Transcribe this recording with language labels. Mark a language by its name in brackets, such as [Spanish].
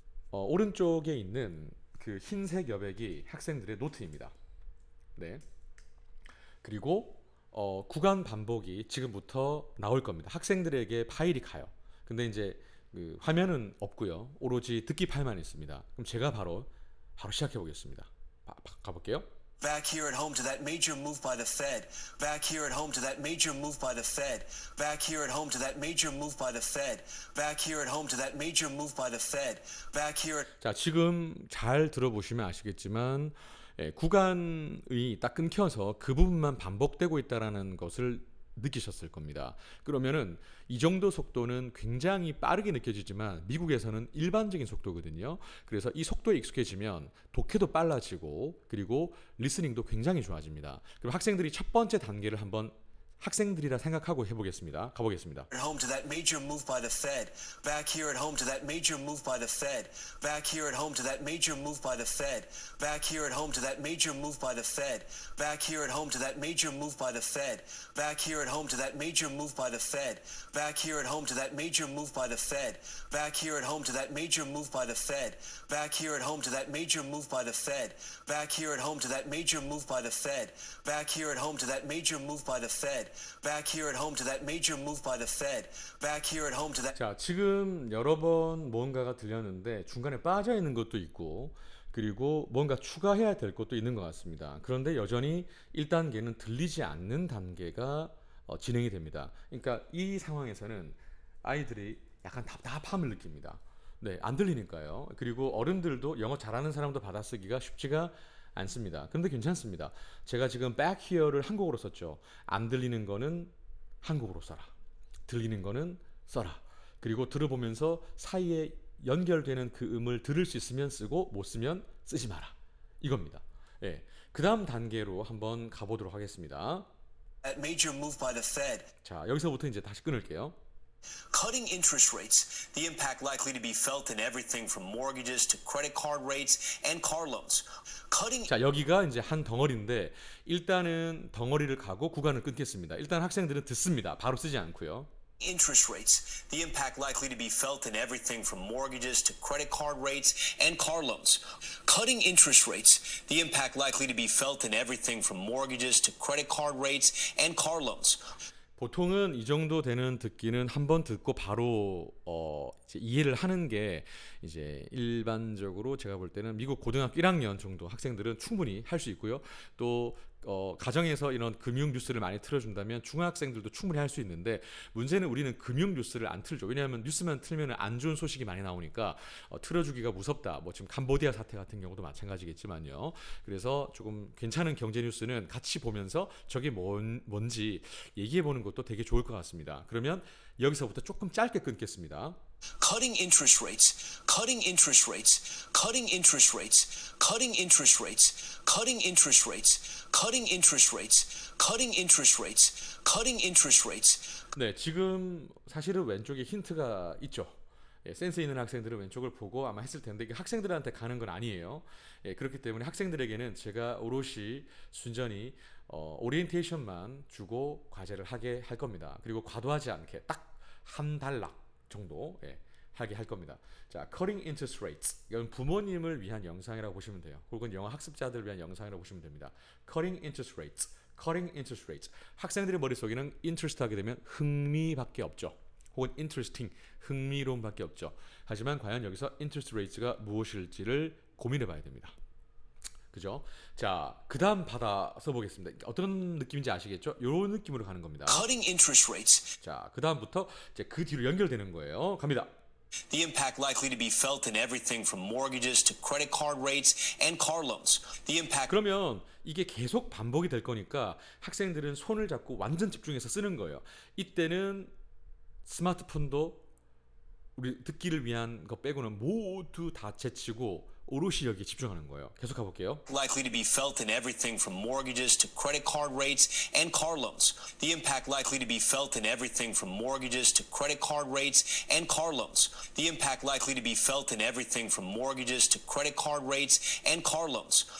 [Korean] 오른쪽에 있는 그 흰색 여백이 학생들의 노트입니다. 네. 그리고 구간 반복이 지금부터 나올 겁니다. 학생들에게 파일이 가요. 근데 이제 그 화면은 없고요. 오로지 듣기 파일만 있습니다. 그럼 제가 바로 시작해 보겠습니다. 가볼게요. [English] Back here at home to that major move by the Fed. Back here at home to that major move by the Fed. Back here at home to that major move by the Fed. Back here at home to that major move by the Fed. Back here at [Korean] 자, 지금 잘 들어보시면 아시겠지만 구간이 딱 끊겨서 그 부분만 반복되고 있다라는 것을 느끼셨을 겁니다. 그러면은 이 정도 속도는 굉장히 빠르게 느껴지지만 미국에서는 일반적인 속도거든요. 그래서 이 속도에 익숙해지면 독해도 빨라지고 그리고 리스닝도 굉장히 좋아집니다. 그럼 학생들이 첫 번째 단계를 한번 학생들이라 생각하고 해보겠습니다. 가보겠습니다. [English] home to that major move by the Fed. Back here at home to that major move by the Fed. Back here at home to that major move by the Fed. Back here at home to that major move by the Fed. Back here at home to that major move by the Fed. Back here at home to that major move by the Fed. Back here at home to that major move by the Fed. Back here at home to that major move by the Fed. Back here at home to that major move by the Fed. Back here at home to that major move by the Fed. Back here at home to that major move by the Fed. Back here at home to that major move by the Fed. Back here at home to that. [Korean] 자, 지금 여러 번 뭔가가 들렸는데 중간에 빠져 있는 것도 있고 그리고 뭔가 추가해야 될 것도 있는 것 같습니다. 그런데 여전히 1단계는 들리지 않는 단계가 진행이 됩니다. 그러니까 이 상황에서는 아이들이 약간 답답함을 느낍니다. 네, 안 들리니까요. 그리고 어른들도 영어 잘하는 사람도 받아쓰기가 쉽지가 않습니다. 그런데 괜찮습니다. 제가 지금 [English] back here [Korean] 를 한국어로 썼죠. 안 들리는 거는 한국어로 써라. 들리는 거는 써라. 그리고 들어보면서 사이에 연결되는 그 음을 들을 수 있으면 쓰고 못 쓰면 쓰지 마라. 이겁니다. 예. 그 다음 단계로 한번 가보도록 하겠습니다. [English] That major move by the Fed. [Korean] 자, 여기서부터 이제 다시 끊을게요. [English] Cutting interest rates, the impact likely to be felt in everything from mortgages to credit card rates and car loans. Cutting [Korean] 자, 여기가 이제 한 덩어리인데 일단은 덩어리를 가고 구간을 끊겠습니다. 일단 학생들은 듣습니다. 바로 쓰지 않고요. [English] interest rates, the impact likely to be felt in everything from mortgages to credit card rates and car loans. Cutting interest rates, the impact likely to be felt in everything from mortgages to credit card rates and car loans. [Korean] 보통은 이 정도 되는 듣기는 한 번 듣고 바로 이제 이해를 하는 게 이제 일반적으로 제가 볼 때는 미국 고등학교 1학년 정도 학생들은 충분히 할 수 있고요. 또 가정에서 이런 금융 뉴스를 많이 틀어준다면 중학생들도 충분히 할 수 있는데 문제는 우리는 금융 뉴스를 안 틀죠. 왜냐하면 뉴스만 틀면 안 좋은 소식이 많이 나오니까 틀어주기가 무섭다. 뭐 지금 캄보디아 사태 같은 경우도 마찬가지겠지만요. 그래서 조금 괜찮은 경제 뉴스는 같이 보면서 저게 뭔지 얘기해 보는 것도 되게 좋을 것 같습니다. 그러면 여기서부터 조금 짧게 끊겠습니다. [English] cutting interest rates, cutting interest rates, cutting interest rates, cutting interest rates, cutting interest rates, cutting interest rates, cutting interest rates, cutting interest rates. [Korean] 네, 지금 사실은 왼쪽에 힌트가 있죠. 예, 센스 있는 학생들은 왼쪽을 보고 아마 했을 텐데 이게 학생들한테 가는 건 아니에요. 예, 그렇기 때문에 학생들에게는 제가 오롯이 순전히 오리엔테이션만 주고 과제를 하게 할 겁니다. 그리고 과도하지 않게 딱 한 단락 정도 하게 할 겁니다. [English] 자, cutting interest rates. [Korean] 이건 부모님을 위한 영상이라고 보시면 돼요. 혹은 영어 학습자들을 위한 영상이라고 보시면 됩니다. [English] cutting interest rates. cutting interest rates. [Korean] 학생들의 머릿속에는 interest 하게 되면 흥미밖에 없죠. 혹은 interesting, 흥미로움밖에 없죠. 하지만 과연 여기서 [English] interest rates [Korean] 가 무엇일지를 고민해 봐야 됩니다. 그죠? 자, 그 다음 받아 써보겠습니다. 어떤 느낌인지 아시겠죠? 이런 느낌으로 가는 겁니다. [English] Cutting interest rates. [Korean] 자, 그 다음부터 이제 그 뒤로 연결되는 거예요. 갑니다. [English] The impact likely to be felt in everything from mortgages to credit card rates and car loans. The impact. [Korean] 그러면 이게 계속 반복이 될 거니까 학생들은 손을 잡고 완전 집중해서 쓰는 거예요. 이때는 스마트폰도 우리 듣기를 위한 거 빼고는 모두 다 제치고 오롯이 여기에 집중하는 거예요. 계속 가볼게요. [English] Likely to be felt in everything from mortgages to credit card rates and car loans. The impact likely to be felt in everything from mortgages to credit card rates and car loans. The impact likely to be felt in everything from mortgages to credit card rates and car loans.